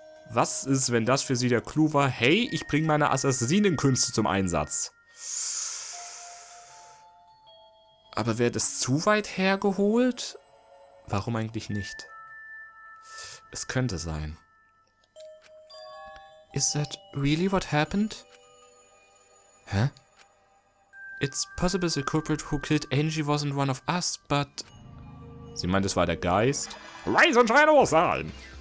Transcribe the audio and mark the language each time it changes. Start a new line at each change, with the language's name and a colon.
German: Was ist, wenn das für sie der Clou war? Hey, ich bringe meine Assassinenkünste zum Einsatz. Aber wäre das zu weit hergeholt? Warum eigentlich nicht? Es könnte sein.
English: Is that really what happened? Hä? It's possible the culprit who killed Angie wasn't one of us, but...
German: Sie meint, es war der Geist? Leise und schreien aussagen!